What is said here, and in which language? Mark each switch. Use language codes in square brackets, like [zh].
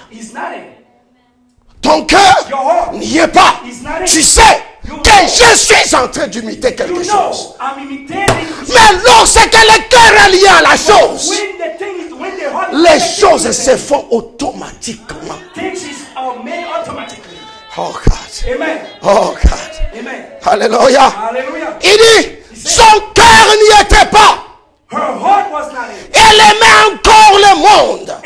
[en] is not in. [fr] Ton cœur [en] Your heart [fr] n'y est pas. [en] is not in. [fr] Tu sais que je suis en train d'imiter quelque [en] You [fr] chose. [en] know, I'm imitating. [fr] Mais lorsque le cœur est lié à la chose, [en] When the thing is, when the heart is [fr] les [en] connected [fr] choses [en] to the [fr] se font automatiquement. [en] things are made automatically. Oh God. Amen. Oh God. Amen. Alléluia. Hallelujah. [fr] Il dit, son cœur n'y était pas. [en] Her heart was not in. [fr] Elle aimait encore le monde.